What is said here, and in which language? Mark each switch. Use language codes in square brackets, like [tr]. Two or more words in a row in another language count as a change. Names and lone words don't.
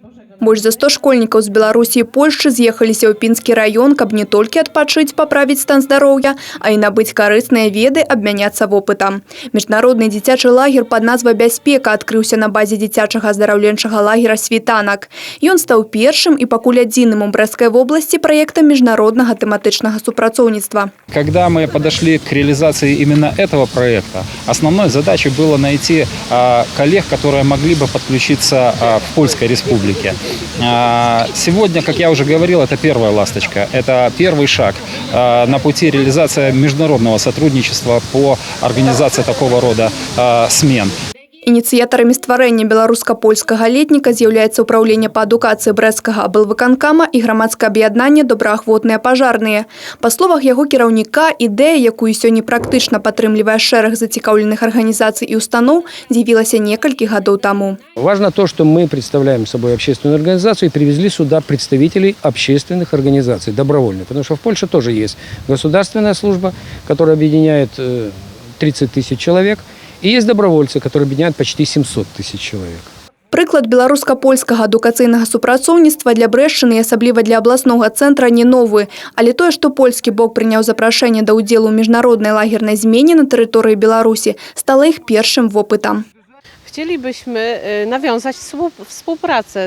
[be] Больш за 100 школьнікаў з Беларусі і Польшчы з'ехаліся ў Пінскі район, каб не толькі адпачыць, паправіць стан здароўя, а і набыць карысныя веды, абмяняцца вопытам. Міжнародны дзіцячы лагер пад назвай «Бяспека» адкрыўся на базе дзіцячага аздараўленчага лагера «Світанак». Ён стаў першым і пакуль адзіным у Брэсцкай вобласці праектам міжнароднага тэматычнага супрацоўніцтва. [ru] Когда мы подошли к реализации именно этого проекта, основной задачей было найти коллег, которые могли бы подключиться в Польской республике. Сегодня, как я уже говорил, это первая ласточка, это первый шаг на пути реализации международного сотрудничества по организации такого рода смен. [be] Ініцыятарамі стварэння беларуска-польскага летніка з'яўляецца ўпраўленне па адукацыі брэсцкага аблвыканкама і грамадскае аб'яднанне «Добраахвотныя пажарныя». Па словах яго кіраўніка, ідэя, якую сёння практычна падтрымлівае шэраг зацікаўленых арганізацый і устаноў, з'явілася некалькі гадоў таму. [ru] Важно то, что мы представляем собой общественную организацию и привезли сюда представителей общественных организаций, добровольных. Потому что в Польше тоже есть государственная служба, которая объединяет 30 тысяч человек. И есть добровольцы, которые объединяют почти 700 тысяч человек. [be] Прыклад беларуска-польскага адукацыйнага супрацоўніцтва для Брэшчыны і асабліва для абласнога цэнтра не новы. Але тое, што польскі бок прыняў запрашэнне да ўдзелу ў міжнароднай лагернай змене на тэрыторыі Беларусі, стала іх першым вопытам. [pl] Chcielibyśmy nawiązać współpracę.